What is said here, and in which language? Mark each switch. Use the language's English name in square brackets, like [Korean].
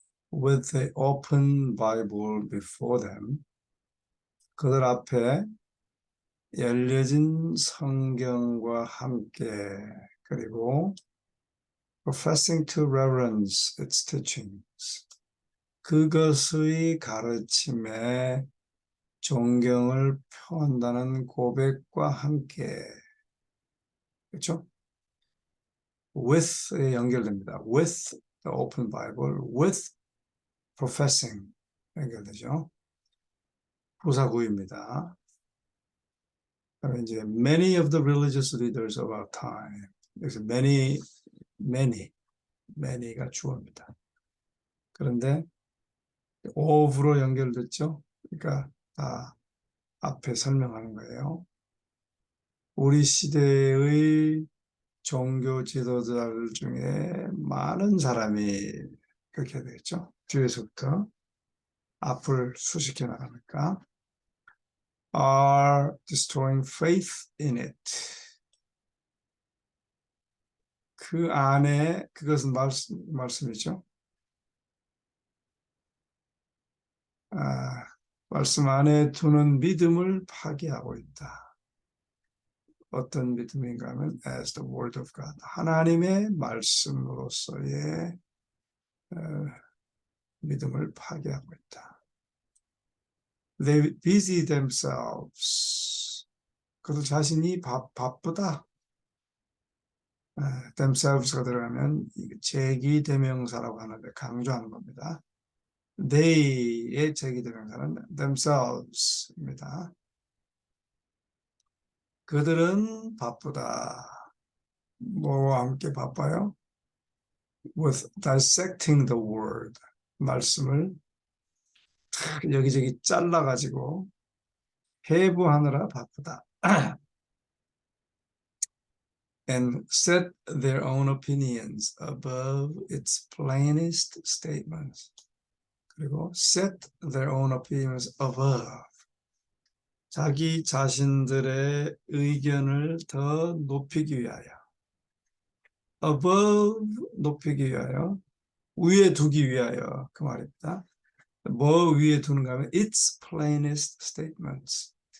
[English] With the open Bible before them. [Korean] 그들 앞에 열려진 성경과 함께 그리고 [English] professing to reverence its teachings. [Korean] 그것의 가르침에 존경을 표한다는 고백과 함께 그렇죠? With에 연결됩니다. [English] With the open Bible, with professing [Korean] 연결되죠. 부사구입니다. 그다음에 이제 [English] many of the religious leaders of our time. [Korean] 여기서 many가 주어입니다. 그런데 of로 연결됐죠. 그러니까 다 앞에 설명하는 거예요. 우리 시대의 종교 지도자들 중에 많은 사람이 그렇게 되겠죠. 뒤에서부터 앞을 수식해 나가니까 [English] are destroying faith in it. [Korean] 그 안에 그것은 말씀이죠. 말씀 안에 두는 믿음을 파괴하고 있다. 어떤 믿음인가 하면 [English] as the word of God. [Korean] 하나님의 말씀으로서의 믿음을 파괴하고 있다. [English] They busy themselves. [Korean] 그들 자신이 바쁘다. themselves가 들어가면 제기대명사라고 하는데 강조하는 겁니다. they의 제기대명사는 themselves입니다. 그들은 바쁘다. 뭐와 함께 바빠요? [English] With dissecting the word. [Korean] 말씀을 여기저기 잘라가지고 해부하느라 바쁘다. [English] And set their own opinions above its plainest statements. 그리고 set their own opinions above. [Korean] 자기 자신들의 의견을 더 높이기 위하여. above 높이기 위하여. 위에 두기 위하여. 그 말입니다. 뭐 위에 두는가 하면 [English] its plainest statements.